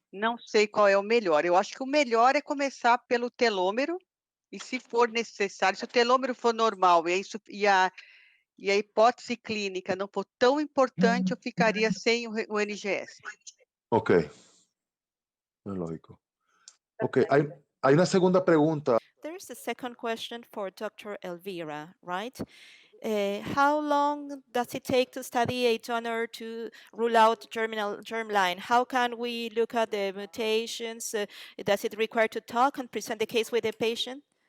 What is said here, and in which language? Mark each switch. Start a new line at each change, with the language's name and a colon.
Portuguese: Não sei qual é o melhor. Eu acho que o melhor é começar pelo telômero, e se for necessário, se o telômero for normal e a hipótese clínica não for tão importante, eu ficaria sem o NGS. Ok. É lógico.
Spanish: Ok, hay una segunda pregunta.
English: There's a second question for Dr. Elvira, right? How long does it take to study a donor to rule out germline? How can we look at the mutations? Does it require to talk and present the case with the patient?